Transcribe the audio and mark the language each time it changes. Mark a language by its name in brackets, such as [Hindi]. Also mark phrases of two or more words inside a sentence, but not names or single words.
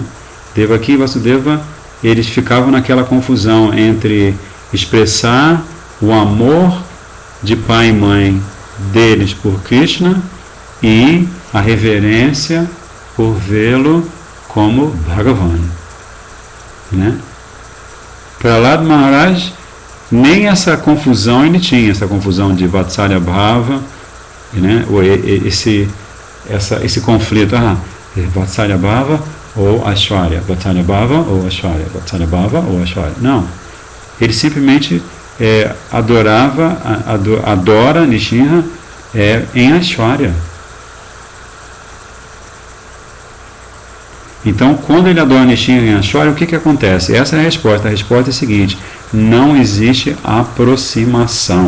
[Portuguese] Devaki e Vasudeva, eles ficavam naquela confusão entre expressar o amor de pai e mãe deles por Krishna e a reverência por vê-lo como Bhagavan, né? Prahlad Maharaj, nem essa confusão ele tinha, essa confusão de [Sanskrit] वात्सल्य भाव, [Portuguese] né? Esse conflito, [Sanskrit] वात्सल्य भाव ou ऐश्वर्य, वात्सल्य भाव ou ऐश्वर्य, वात्सल्य भाव ou ऐश्वर्य. [Portuguese] Não, ele simplesmente adora Nishinra em Aishwarya. Então, quando ele adora Nishinra em Aishwarya, o que acontece? Essa é a resposta. A resposta é a seguinte: não existe aproximação.